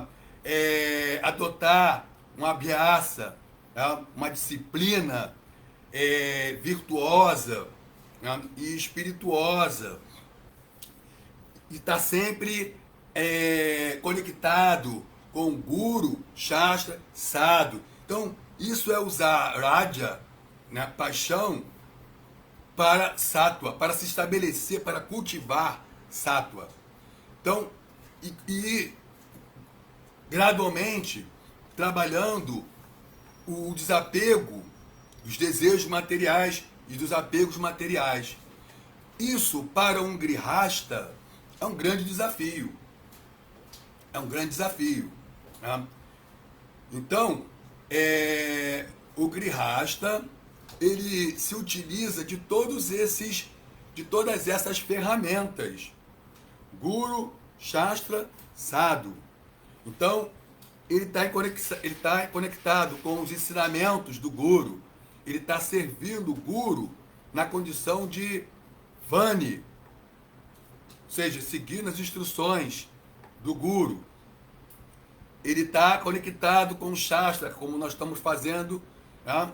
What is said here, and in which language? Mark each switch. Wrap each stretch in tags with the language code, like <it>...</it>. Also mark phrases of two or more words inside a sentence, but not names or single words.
<pt>Adotar uma abhyasa, né? Uma disciplina virtuosa, né? E espirituosa, e está sempre conectado com o</pt> <sa>guru, shastra, sadhu.</sa> <pt>Então, isso é usar raja, né, paixão, para sattva, para se estabelecer, para cultivar sattva. Então, e gradualmente, trabalhando o desapego dos desejos materiais e dos apegos materiais. Isso, para um grihasta, é um grande desafio. É um grande desafio. Né? Então, o grihasta, ele se utiliza de todas essas ferramentas.</pt> <sa>Guru, shastra, sadhu.</sa> <pt>Então, ele está conectado com os ensinamentos do guru. Ele está servindo o guru na condição de vani, ou seja, seguindo as instruções do guru. Ele está conectado com o shastra, como nós estamos fazendo, né?</pt>